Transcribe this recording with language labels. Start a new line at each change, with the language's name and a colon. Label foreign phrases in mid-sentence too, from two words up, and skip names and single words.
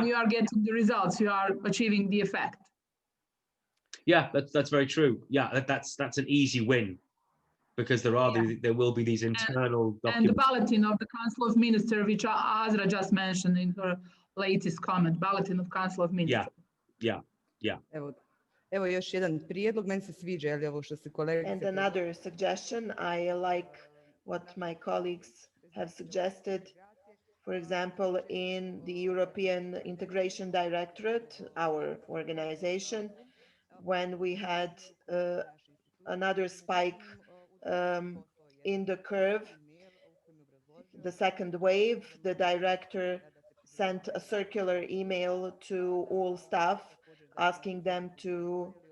English: And you are getting the results, you are achieving the effect. Yeah, that's very true. Yeah, that's an easy win, because there will be these internal documents. And the bulletin of the Council of Ministers, which Azra just mentioned in her latest comment, bulletin of Council of Ministers. Yeah.
Bosnian: Evo još jedan prijedlog, meni se sviđa ovo što se kolegice.
English: And another suggestion, I like what my colleagues have suggested. For example, in the European Integration Directorate, our organization, when we had another spike in the curve, the second wave, the director sent a circular email to all staff asking them to